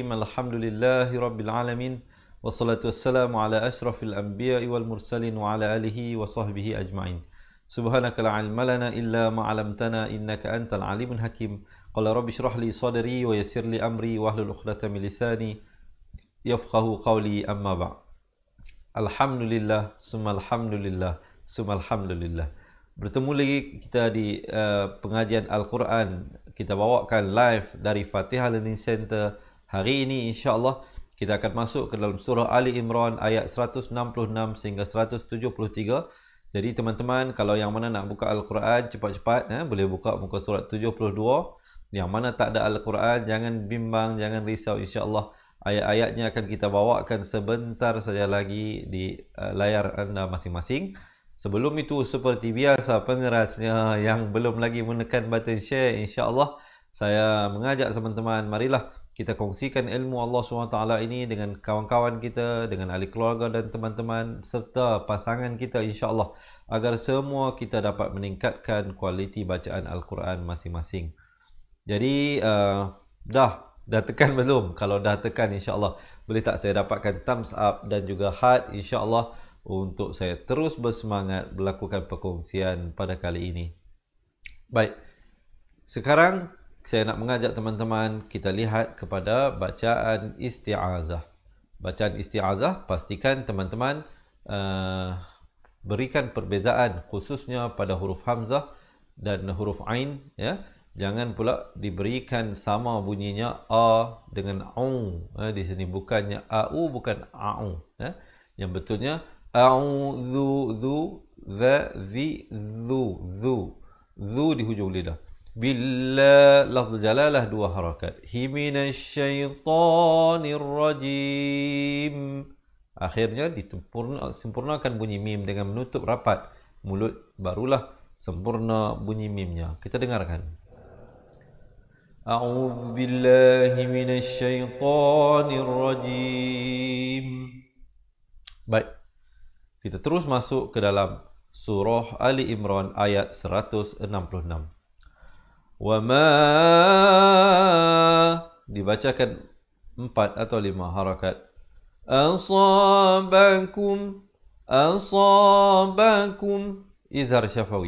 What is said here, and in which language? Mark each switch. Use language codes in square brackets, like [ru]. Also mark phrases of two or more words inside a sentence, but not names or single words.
[ar] الحمد لله رب العالمين. والصلاة والسلام على أشرف الأنبياء والمرسلين وعلى آله وصحبه أجمعين. سبحانك لا علم لنا إلا ما علمتنا إنك أنت العليم الحكيم. قال رب اشرح لي صدري ويسر لي أمري واحلل عقدة من لساني يفقهوا قولي, أما بعد. الحمد لله، ثم الحمد لله، ثم الحمد لله. [ms] Bertemu lagi kita di pengajian Al-Quran. Kita bawakan live dari Fatihah Learning Center. Hari ini insya-Allah kita akan masuk ke dalam surah Ali Imran ayat 166 sehingga 173. Jadi teman-teman, kalau yang mana nak buka Al-Quran cepat-cepat, boleh buka muka surat 72. Yang mana tak ada Al-Quran, jangan bimbang, jangan risau, insya-Allah ayat-ayatnya akan kita bawakan sebentar saja lagi di layar anda masing-masing. Sebelum itu, seperti biasa, pengerasnya yang belum lagi menekan [en] button share, [ms] insya-Allah saya mengajak teman-teman, marilah kita kongsikan ilmu Allah SWT ini dengan kawan-kawan kita, dengan ahli keluarga dan teman-teman serta pasangan kita, insya-Allah, agar semua kita dapat meningkatkan kualiti bacaan Al-Quran masing-masing. Jadi dah tekan belum? Kalau dah tekan, insya-Allah boleh tak saya dapatkan [en] thumbs up [ms] dan juga heart, insya-Allah, untuk saya terus bersemangat melakukan perkongsian pada kali ini. Baik, sekarang saya nak mengajak teman-teman kita lihat kepada bacaan isti'azah. Bacaan isti'azah, pastikan teman-teman berikan perbezaan khususnya pada huruf hamzah dan huruf ain, ya. Jangan pula diberikan sama bunyinya a dengan au, di sini bukannya au, bukan au, ya. Yang betulnya a'udzu, dzu, za, zi, zu. Zu di hujung lidah. [ar] بالله، لفظ الجلالة [ms] 2 harakat. [ar] ه من الشيطان الرجيم. [ms] Akhirnya sempurnakan bunyi mim dengan menutup rapat mulut, barulah sempurna bunyi mimnya. Kita dengarkan. [ar] أعوذ بالله من الشيطان الرجيم. [ms] Baik. Kita terus masuk ke dalam surah Ali Imran ayat 166. [ar] وما, [ms] dibacakan 4 atau 5 harakat. [ar] أصابكم، إظهار شفوي.